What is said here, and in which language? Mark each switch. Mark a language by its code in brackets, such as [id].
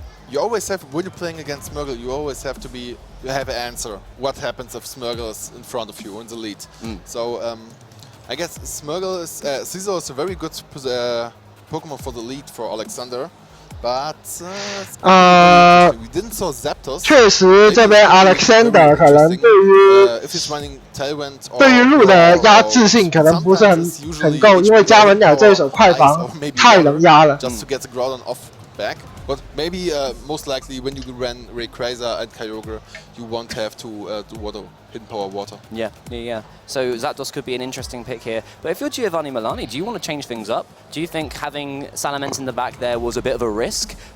[en] You always have, when you're playing against Smurgle, you always have to be, you have an answer. What happens if Smurgle is in front of you in the lead? So I guess Smurgle is, Caesar is a very good Pokemon for the lead for Alexander. But we didn't saw Zapdos. [zh] 确实这边 Alexander 可能对于 [en] if he's running Tailwind or [zh] 对于路的压制性可能不是很够，因为加文鸟这一手快防太能压了。 [en] Just to get the Groudon off back. But maybe most likely when you ran Rayquaza and Kyogre, you won't have to do hidden power water. Yeah. So Zapdos could be an interesting pick here. But if you're Giovanni Milani, do you want to change things up? Do you think having Salamence in the back there was a bit of a risk?